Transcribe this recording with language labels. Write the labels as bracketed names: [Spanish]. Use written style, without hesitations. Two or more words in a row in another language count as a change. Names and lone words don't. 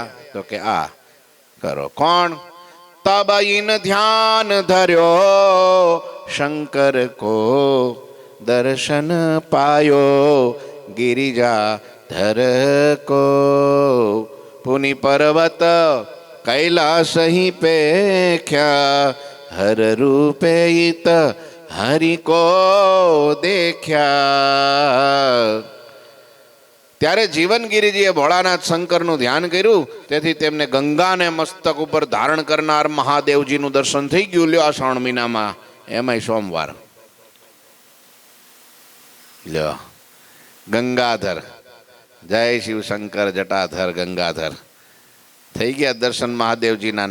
[Gujarati] તો કે આ કરો. કોણ? [Hindi] तब इन ध्यान धर्यो शंकर को दर्शन पायो गिरिजा धर को पुनि पर्वत कैलास ही पेख्या हर रूपे इत हरि को देख्या. [Gujarati] ત્યારે જીવનગીરીજીએ ભોળાનાથ શંકરનું ધ્યાન કર્યું, તેથી તેમને ગંગાને મસ્તક ઉપર ધારણ કરનાર મહાદેવજીનું દર્શન થઈ ગયું. લ્યો આ શ્રાવણ મહિનામાં, એમાંય સોમવાર. લ્યો ગંગાધર, જય શિવ શંકર જટાધર ગંગાધર થઈ ગયા દર્શન મહાદેવજીના.